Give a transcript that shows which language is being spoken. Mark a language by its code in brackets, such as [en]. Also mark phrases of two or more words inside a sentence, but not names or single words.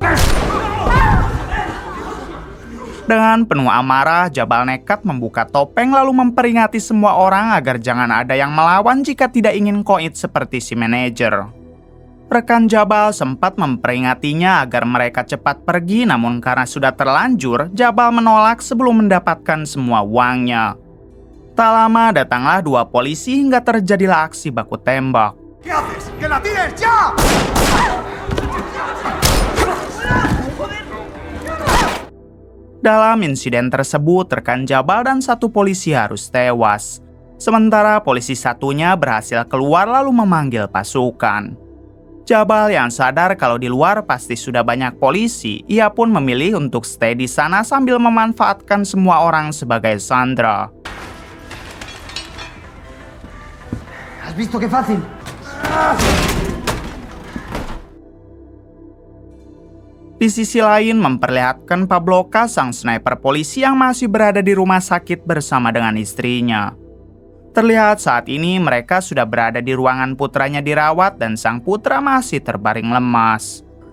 [id] Dengan penuh amarah, Jabal nekat membuka topeng lalu memperingati semua orang agar jangan ada yang melawan jika tidak ingin koit seperti si manajer. Rekan Jabal sempat memperingatinya agar mereka cepat pergi, namun karena sudah terlanjur, Jabal menolak sebelum mendapatkan semua uangnya. Tak lama datanglah dua polisi hingga terjadilah aksi baku tembak. [es] ¿Qué haces? ¡Que la tires ya! [id] Dalam insiden tersebut, rekan Jabal dan satu polisi harus tewas. Sementara polisi satunya berhasil keluar lalu memanggil pasukan. Jabal yang sadar kalau di luar pasti sudah banyak polisi, ia pun memilih untuk stay di sana sambil memanfaatkan semua orang sebagai sandera. [es] ¿Has visto qué fácil? [id] Di sisi lain memperlihatkan Pabloka, sang sniper polisi yang masih berada di rumah sakit bersama dengan istrinya. Terlihat saat ini mereka sudah berada di ruangan putranya dirawat dan sang putra masih terbaring lemas.